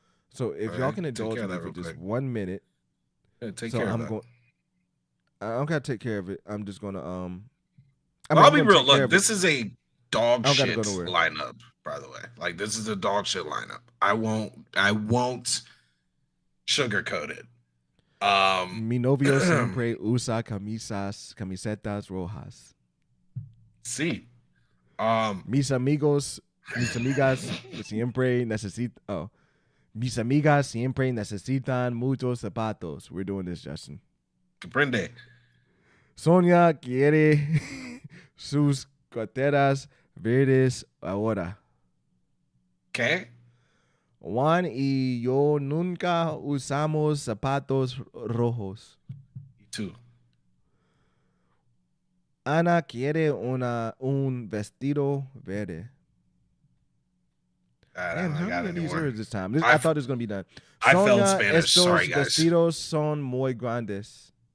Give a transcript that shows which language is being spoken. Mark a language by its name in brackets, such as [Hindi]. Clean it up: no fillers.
[English] So if y'all can indulge me for just 1 minute. Yeah, take care of that. I don't gotta take care of it. I'm just gonna I'll be real. Look, this is a dog shit lineup, by the way. Like, this is a dog shit lineup. I won't sugarcoat it. [Spanish] Mi novio siempre usa camisetas rojas. Sí. Mis amigas siempre necesitan. Mis amigas siempre necesitan muchos zapatos. [English] We're doing this, Justin. [Spanish] Comprende. Sonia quiere sus carteras verdes ahora. ¿Qué? Juan y yo nunca usamos zapatos rojos. [English] Me too. [Spanish] Ana quiere un vestido verde. [English] Damn, how many of these words this time? I thought this was going to be done. I failed Spanish. Sorry, guys. [Spanish] Vestidos son muy grandes.